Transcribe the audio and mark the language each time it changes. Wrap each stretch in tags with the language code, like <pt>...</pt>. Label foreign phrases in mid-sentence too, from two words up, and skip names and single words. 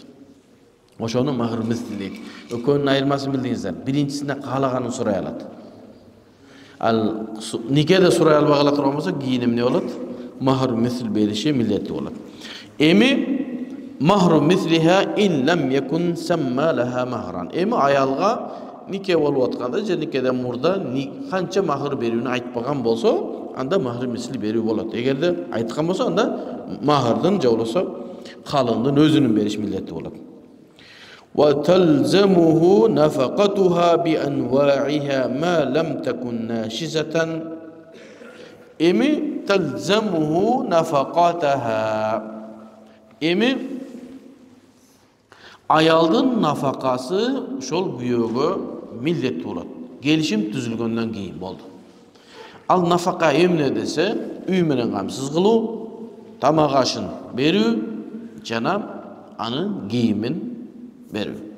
<ky>Ошону</ky> <ar>مهر مثل</ar> <ky>дейт. Экөөнүн айырмасын билдиңиздер. Биринчисине каалаганын сурай алат. Ал никеде сурай албай кала турган болсо, кийин эмне болот?</ky> <ar>مهر مثل</ar> <ky>бериши милдети болот.</ky> <ar>Эми مهر مثلها إن لم يكن سمى لها مهرا.</ar> <ky>Эми аялга нике болуп атканда же никеден мурда канча махр берүүнү айтпаган болсо, анда</ky> <ar>مهر مثل</ar> <ky>берүү болот. Эгерде айткан болсо, анда махрдын же болбосо калыңдын өзүнүн бериш милдети болот.</ky> <ar>وتلزمه نفقتها بأنواعها ما لم تكن ناشزة. Эми تلزمه نفقتها.</ar> <ky>Эми аялдын нафакасы ошол күйөөгө милдеттүү болот. Келишим түзүлгөндөн кийин болду. Ал нафака эмне десе, үй менен камсыз кылуу, тамак ашын берүү жана анын кийимин берүү.</ky>